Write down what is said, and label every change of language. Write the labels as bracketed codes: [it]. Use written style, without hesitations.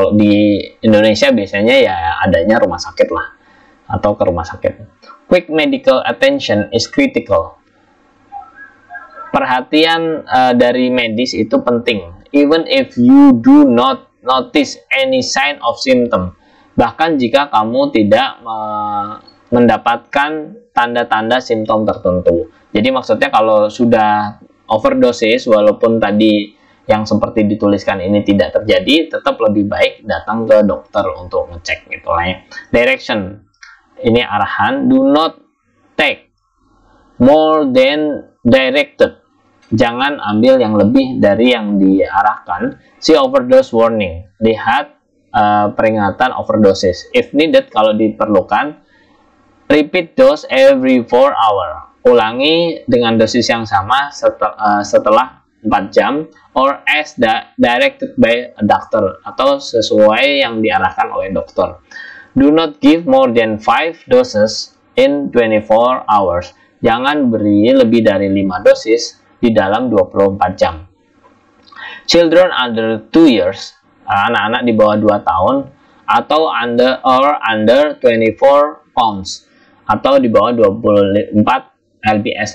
[id] Kalau di Indonesia biasanya ya adanya rumah sakit lah, atau ke rumah sakit. [en] Quick medical attention is critical. [id] Perhatian dari medis itu penting, [en] even if you do not notice any sign of symptom. [id] Bahkan jika kamu tidak mendapatkan tanda-tanda simptom tertentu. Jadi maksudnya kalau sudah overdosis, walaupun tadi yang seperti dituliskan ini tidak terjadi, tetap lebih baik datang ke dokter untuk ngecek gitu lah ya. Direction, ini arahan. [en] Do not take more than directed. [id] Jangan ambil yang lebih dari yang diarahkan. [en] See overdose warning. [id] Lihat peringatan overdosis. [en] If needed, [id] kalau diperlukan, [en] repeat dose every 4 hour. [id] Ulangi dengan dosis yang sama setelah 4 jam, [en] or as directed by a doctor, [id] atau sesuai yang diarahkan oleh dokter. [en] Do not give more than 5 doses in 24 hours. [id] Jangan beri lebih dari 5 dosis di dalam 24 jam. [en] Children under 2 years, [id] anak-anak di bawah 2 tahun, atau [en] under 24 pounds, [id] atau di bawah 24 lbs.